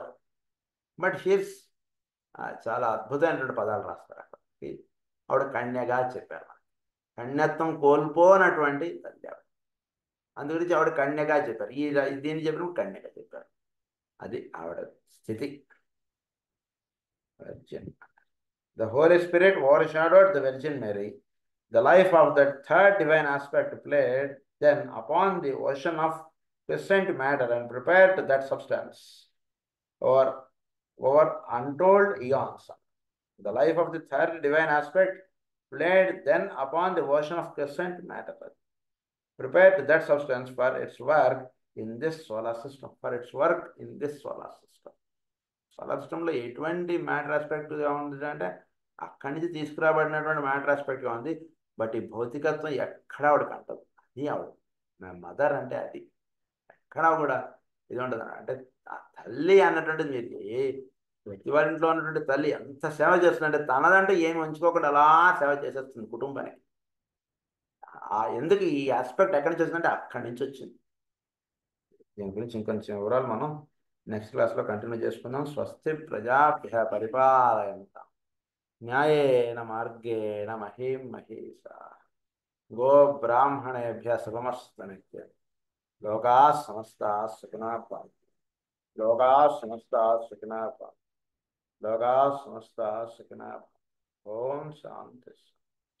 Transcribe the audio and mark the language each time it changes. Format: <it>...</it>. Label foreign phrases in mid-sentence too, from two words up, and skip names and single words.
<en>but she</en> <te>చాలా అద్భుతమైనటువంటి పదాలు రాస్తారు అక్కడ. ఆవిడ కన్యగా చెప్పారు. కన్యత్వం కోల్పోనటువంటి తల్లి ఆవిడ. అందు గురించి ఆవిడ కన్యగా చెప్పారు. దీన్ని చెప్పినప్పుడు కన్యగా చెప్పారు. అది ఆవిడ స్థితి.</te> <en>The Holy Spirit overshadowed the Virgin Mary. The life of that third divine aspect played then upon the ocean of quiescent matter and prepared that substance over untold eons. The life of the third divine aspect played then upon the ocean of quiescent matter, prepared that substance for its work in this solar system. solar systemలో</en> <te>ఎటువంటి</te> <en>matter aspectగా</en> <te>ఉంది అంటే అక్కడి నుంచి తీసుకురాబడినటువంటి</te> <en>matter aspectగా</en> <te>ఉంది. బట్ ఈ భౌతికత్వం ఎక్కడా ఆవిడకి అంటదు. అది ఆవిడ మదర్ అంటే అది ఎక్కడా కూడా ఇది ఉండదు. అంటే ఆ తల్లి అన్నటువంటిది మీరు ప్రతి వారి ఇంట్లో ఉన్నటువంటి తల్లి ఎంత సేవ చేస్తుందంటే తనదంటే ఏమి ఉంచుకోకుండా అలా సేవ చేసేస్తుంది కుటుంబానికి. ఎందుకు ఈ ఆస్పెక్ట్ ఎక్కడి నుంచి వచ్చిందంటే అక్కడి నుంచి వచ్చింది. దీని గురించి ఇంకొంచెం వివరాలు మనం</te> <en>next classలో</en> <te>కంటిన్యూ చేసుకుందాం.</te> <sa>స్వస్తి ప్రజాభ్య పరిపాలయంతాం న్యాయేన మార్గేణ మహీం మహీషా గో బ్రాహ్మణేభ్య శుభమస్తు నిత్యం. లోకా సమస్తా సుఖినః భవంతు. లోకా సమస్తా సుఖినః భవంతు. లోకా సమస్తా సుఖినః భవంతు. ఓం శాంతి.</sa>